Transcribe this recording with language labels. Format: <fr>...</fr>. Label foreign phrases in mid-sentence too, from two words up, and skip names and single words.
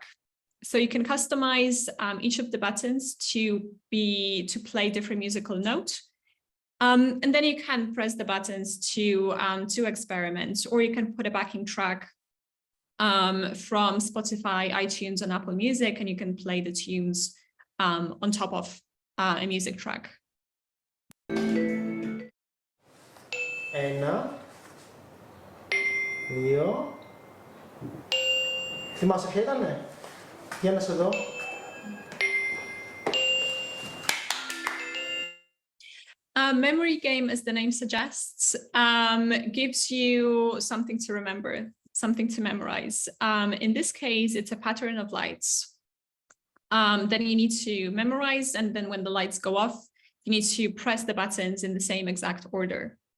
<en>So you can customize each of the buttons to play different musical notes. And then you can press the buttons to experiment, or you can put a backing track from Spotify, iTunes, and Apple Music, and you can play the tunes on top of a music track.</en> <el>Ένα, δύο. Θυμάσαι ποια ήτανε? Για να σε δω.</el> <en>Memory game, as the name suggests, gives you something to remember, something to memorize. In this case, it's a pattern of lights. Then you need to memorize, and then when the lights go off, you need to press the buttons in the same exact order.</en>